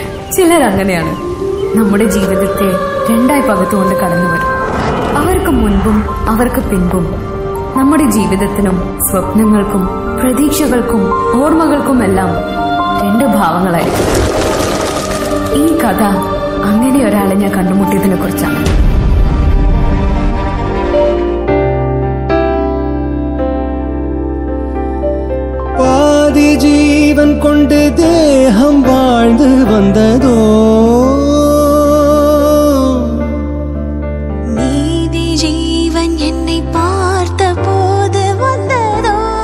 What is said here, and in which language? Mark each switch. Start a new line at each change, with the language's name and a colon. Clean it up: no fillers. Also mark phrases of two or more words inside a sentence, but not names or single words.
Malayalam: ചിലരങ്ങനെയാണ് നമ്മുടെ ജീവിതത്തെ രണ്ടായി പകുത്തുകൊണ്ട് കടന്നു വരും. അവർക്ക് മുൻപും അവർക്ക് പിൻപും നമ്മുടെ ജീവിതത്തിനും സ്വപ്നങ്ങൾക്കും പ്രതീക്ഷകൾക്കും ഓർമ്മകൾക്കുമെല്ലാം രണ്ട് ഭാവങ്ങളായിരിക്കും. ഈ കഥ അങ്ങനെ ഒരാളെ ഞാൻ കണ്ടുമുട്ടിയതിനെ കുറിച്ചാണ്.
Tamil: பாதி ஜீவன் கொண்டு தேகம் வாழ்ந்து வந்ததோ, மீதி ஜீவன் என்னை பார்த்த போது வந்ததோ,